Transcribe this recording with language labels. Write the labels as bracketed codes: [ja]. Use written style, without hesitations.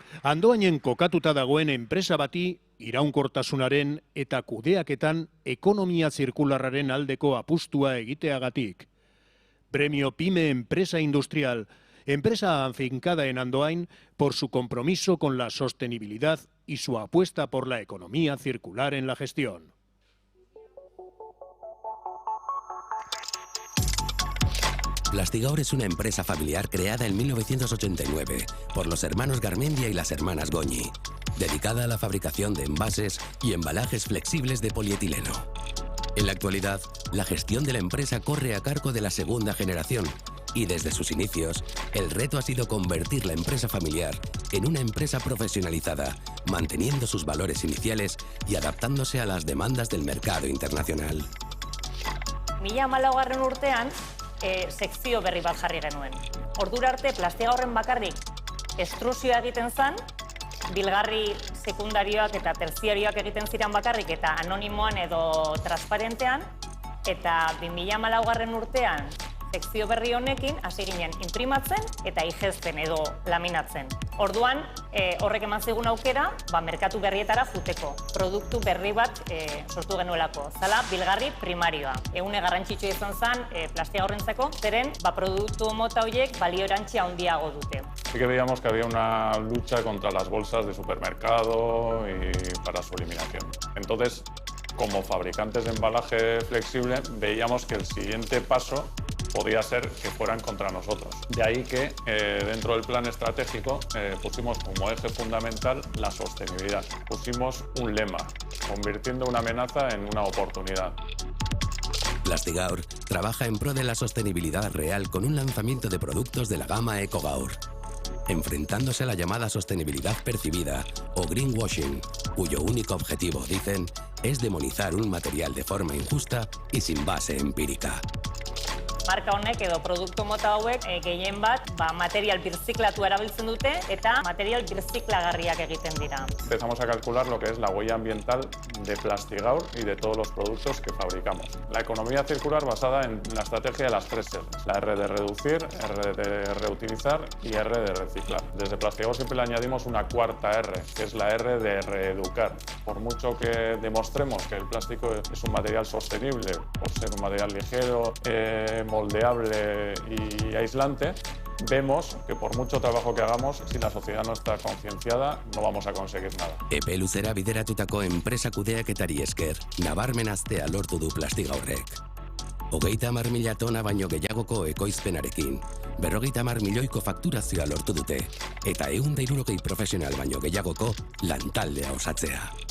[eu] Andoainen kokatuta dagoen enpresa bati iraunkortasunaren eta kudeaketan ekonomia zirkularraren aldeko apustua egiteagatik. [es] Premio PYME Empresa Industrial, empresa afincada en Andoain por su compromiso con la sostenibilidad y su apuesta por la economía circular en la gestión. Plastigaur es una empresa familiar creada en 1989 por los hermanos Garmendia y las hermanas Goñi, dedicada a la fabricación de envases y embalajes flexibles de polietileno. En la actualidad, la gestión de la empresa corre a cargo de la segunda generación y desde sus inicios, el reto ha sido convertir la empresa familiar en una empresa profesionalizada, manteniendo sus valores iniciales y adaptándose a las demandas del mercado internacional. [eu] 2014 urtean, sekzio berri bat jarri genuen. Ordura arte Plastigaurren bakarrik estrusioa egiten zen, bilgarri sekundarioak eta terziarioak egiten ziren bakarrik eta anonimoan edo transparentean, eta 2014 urtean sekzio berri honekin hasi ginen inprimatzen eta igezten edo laminatzen. Orduan, horrek eman zigun aukera, merkatu berrietara juteko. Produktu berri bat sortu genuelako. Zala, bilgarri primarioa. Egune garrantzitsua izan zen Plastigaurrentzako, zeren produktu mota horiek balio erantsia handiago dute. [es] Sí que veíamos que había una lucha contra las bolsas de supermercado y para su eliminación. Entonces, como fabricantes de embalaje flexible, veíamos que el siguiente paso podía ser que fueran contra nosotros. De ahí que dentro del plan estratégico pusimos como eje fundamental la sostenibilidad. Pusimos un lema, convirtiendo una amenaza en una oportunidad. Plastigaur trabaja en pro de la sostenibilidad real con un lanzamiento de productos de la gama EcoGaur, enfrentándose a la llamada sostenibilidad percibida o greenwashing, cuyo único objetivo, dicen, es demonizar un material de forma injusta y sin base empírica. [eu] Marka honek edo produktu mota hauek gehien bat material birziklatu erabiltzen dute eta material birziklagarriak egiten dira. [es] Empezamos a calcular lo que es la huella ambiental de Plastigaur y de todos los productos que fabricamos. La economía circular basada en la estrategia de las 3 R's. La R de reducir, R de reutilizar y R de reciclar. Desde Plastigaur siempre le añadimos una cuarta R, que es la R de reeducar. Por mucho que demostremos que el plástico es un material sostenible, por ser un material ligero, moldeable y aislante, vemos que por mucho trabajo que hagamos, si la sociedad no está concienciada, no vamos a conseguir nada. [eu] Epe luzera bideratutako enpresa kudeaketari esker, nabarmen aztea lortu du Plastigaurrek. 30.000 tona baino gehiagoko ekoizpenarekin, 50 milioiko fakturazioa lortu dute, eta 160 profesional baino gehiagoko lantaldea osatzea.